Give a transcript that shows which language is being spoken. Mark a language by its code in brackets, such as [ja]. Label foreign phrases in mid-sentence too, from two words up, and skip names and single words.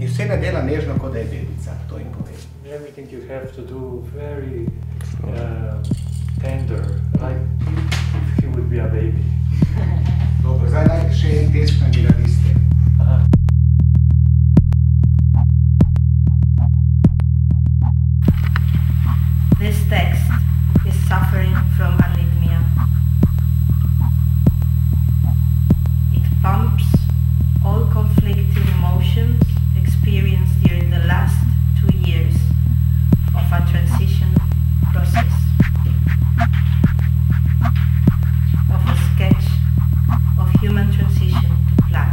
[sl] žena dela nežno, kot da je bebica, to jim povem. [en] Everything you have to do very tender, like if he would be a baby. [sl] Dobro, zdaj dajte še en test na miradiste. [en] This text is suffering from arrhythmia. It pumps all conflicting emotions experienced during the last 2 years of a transition process, of a sketch of human transition to plant.